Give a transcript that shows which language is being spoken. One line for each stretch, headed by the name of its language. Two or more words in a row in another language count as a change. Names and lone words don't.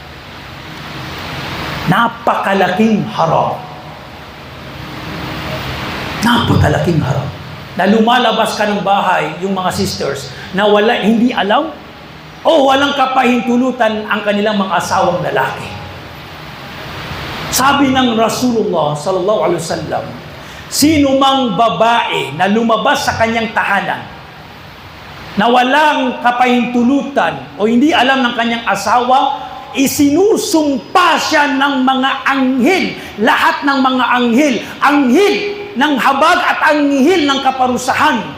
Filipino: Napakalaking haram. Napakalaking haram. Na lumalabas ka ng bahay, yung mga sisters, na hindi alam o walang kapahintulutan ang kanilang mga asawang lalaki. Sabi ng Rasulullah
Arabic: صلى الله عليه وسلم,
Filipino: sino mang babae na lumabas sa kanyang tahanan na walang kapahintulutan o hindi alam ng kanyang asawa, isinusumpa siya ng mga anghel, lahat ng mga anghel ng habag at anghel ng kaparusahan.